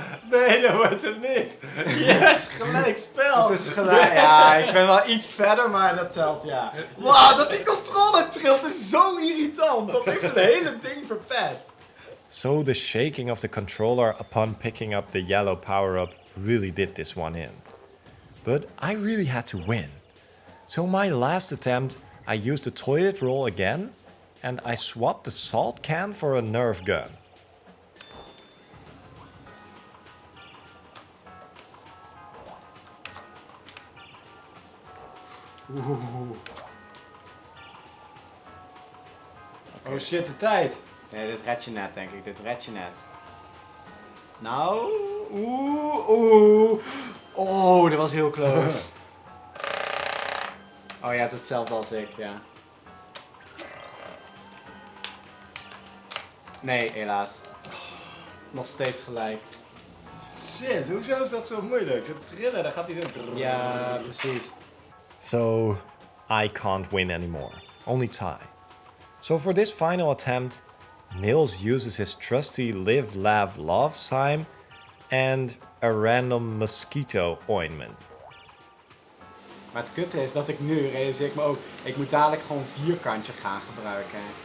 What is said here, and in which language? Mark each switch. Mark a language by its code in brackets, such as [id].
[nl] Nee, dat wordt hem niet. Yes, gelijk spel. Het is gelijk. Ja, ik ben wel iets verder, maar dat telt, ja. Wow, dat die controller trilt is zo irritant. Dat heeft het hele ding verpest. [en] So the shaking of the controller upon picking up the yellow power-up really did this one in. But I really had to win. So my last attempt, I used the toilet roll again, and I swapped the salt can for a Nerf gun. [nl] Oh shit, de tijd. Nee, dit red je net, denk ik. Dit red je net. Nou, oeh. Oh, dat was heel close. Oh, je hebt hetzelfde als ik, ja. Nee, helaas. Nog steeds gelijk. Shit, hoezo is dat zo moeilijk? Het trillen, dan gaat hij zo... Ja, precies. [en] So I can't win anymore, only tie. So for this final attempt, Nils uses his trusty live, laugh, love sign and a random mosquito ointment. [nl] Maar het kutte is dat ik nu realiseer ik me ook, ik moet dadelijk gewoon vierkantje gaan gebruiken.